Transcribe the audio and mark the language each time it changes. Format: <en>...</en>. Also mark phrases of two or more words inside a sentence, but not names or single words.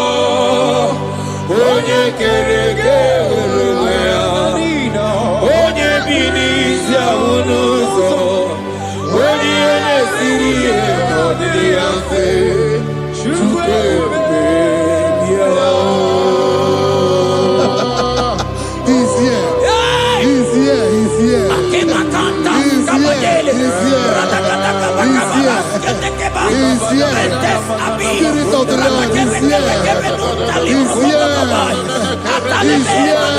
<ig>Onye kere eke were onwe ya, onye bi n'isi ahụ n'ụzọ, onye ihe na-esiri ihe n'ọdịrị ya mfe, Chukwu ebube bịa.</ig> <en>He's here. He's here. He's here. He's here. He's here. Spirit of the Lord is here. He's here. He's here.</en>